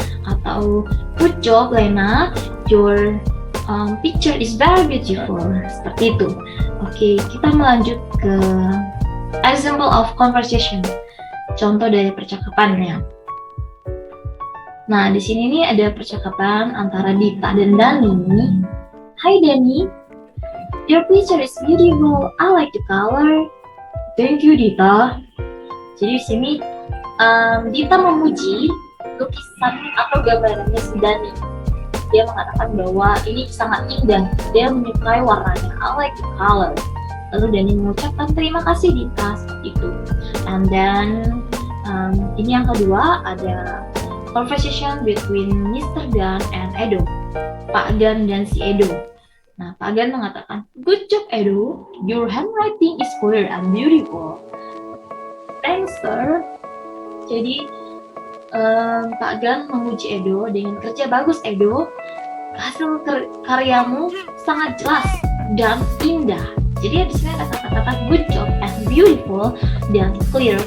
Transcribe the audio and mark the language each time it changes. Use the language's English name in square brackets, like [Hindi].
[Indonesian] Atau [English] good job Lena, your picture is very beautiful. [Indonesian] Seperti itu. Oke, kita melanjut ke [English] example of conversation. [Indonesian] Contoh dari percakapannya. Nah, di sini nih ada percakapan antara Dita dan Dani. [English] Hai Dani, your picture is beautiful. I like the color. Thank you Dita. [Indonesian] Jadi di sini Dita memuji lukisan atau gambarannya si Dani. Dia mengatakan bahwa ini sangat indah. Dia menyukai warnanya. [English] I like the color. [Indonesian] Lalu Dani mengucapkan terima kasih Dita, seperti itu. [English] And then [Indonesian] ini yang kedua ada [English] conversation between Mr. Dan and Edo. [Indonesian] Pak Dan dan si Edo. Nah, Pak Dan mengatakan, [English] good job Edo, your handwriting is clear and beautiful. Thanks sir. [Indonesian] Jadi Pak Dan memuji Edo dengan kerja bagus Edo. Hasil karyamu sangat jelas dan indah. Jadi di sini ada kata-kata [English] good job and beautiful [Indonesian] dan clear.